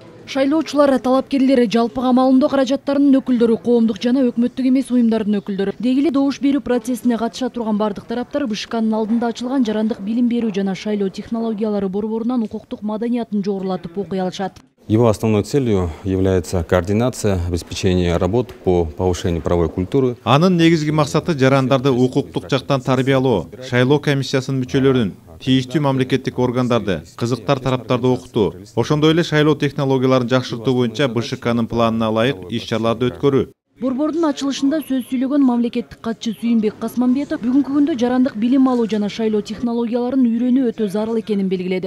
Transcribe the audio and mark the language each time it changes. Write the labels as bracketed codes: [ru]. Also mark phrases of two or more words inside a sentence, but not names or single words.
[ky] Шайлоочулар, талапкерлери, жалпыга маалымдоо каражаттарынын өкүлдөрү, коомдук жана өкмөттүк эмес уюмдардын өкүлдөрү, деги эле добуш берүү процессине катыша турган бардык тараптар БШКнын алдында ачылган жарандык билим берүү жана шайлоо технологиялары борборунан укуктук маданиятын жогорулатып окуй алышат. [ru] Его основной целью является координация, обеспечение работ по повышению правовой культуры. [ky] Анын негизги максаты жарандарды укуктук жактан тарбиялоо, шайлоо комиссиясынын мүчөлөрүн, тийиштүү мамлекеттик органдарды, кызыктар тараптарды окутуу, ошондой эле шайлоо технологияларын жакшыртуу боюнча БШКнын планына ылайык иш-чараларды өткөрүү. Борбордун ачылышында сөз сүйлөгөн мамлекеттик катчы Сүйүнбек Касманбетов бүгүнкү күндө жарандык билим алуу жана шайлоо технологияларын үйрөнүү өтө зарыл экенин белгиледи.